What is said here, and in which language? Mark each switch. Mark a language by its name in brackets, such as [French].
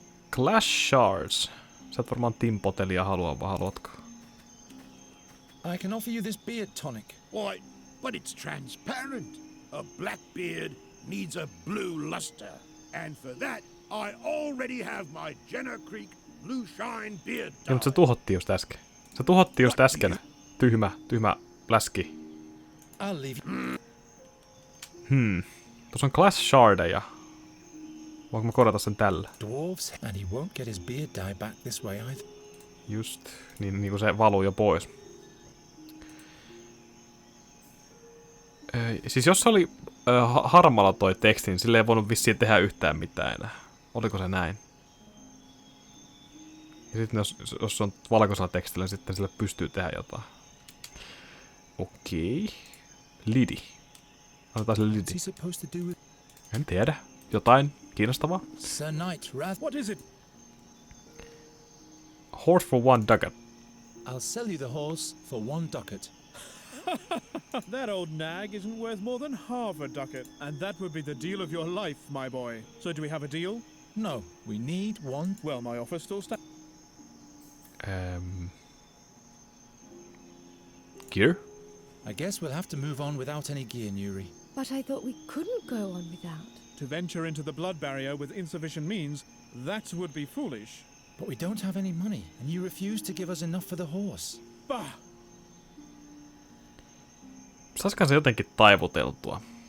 [English] Glass shards. [Finnish] Sä et varmaan timpotelia halua, vai haluatko? [English] I can offer you this beard tonic. Why, but it's transparent. A black beard needs a blue luster. And for that, I already have my Jenner Creek Blue Shine beard dye. [Finnish] Ja, mutta se tuhottiin just äsken. Se tuhottiin just äsken. Tyhmä läski. [English] I'll leave you. [Finnish] Tuossa on glass shardeja. Voinko mä korjata sen tällä? [English] Dwarves, and he won't get his beard dye back this way either. Just. [Finnish] Niin kuin se valuu jo pois. Siis jos se oli harmalla toi teksti, niin sille ei voinut vissiin tehdä yhtään mitään enää. Oliko se näin? Ja sitten jos on valkoisella tekstillä, niin sitten sille pystyy tehdä jotain. Okei. Lidi. Annetaan sille lidi. [English] What's he supposed to do with... [Finnish] En tiedä. Jotain kiinnostavaa. [English] Sir Knight What is it? Horse for 1 ducat. I'll sell you the horse for 1 ducat. That old nag isn't worth more than half a ducat, and that would be the deal of your life, my boy. So do we have a deal? No, we need 1. Well, my offer still stands. Gear? I guess we'll have to move on without any gear, Nuri. But I thought we couldn't go on without. To venture into the blood barrier with insufficient means, that would be foolish. But we don't have any money, and you refuse to give us enough for the horse. Bah! [Finnish] Saisikohan se jotenkin taivuteltua?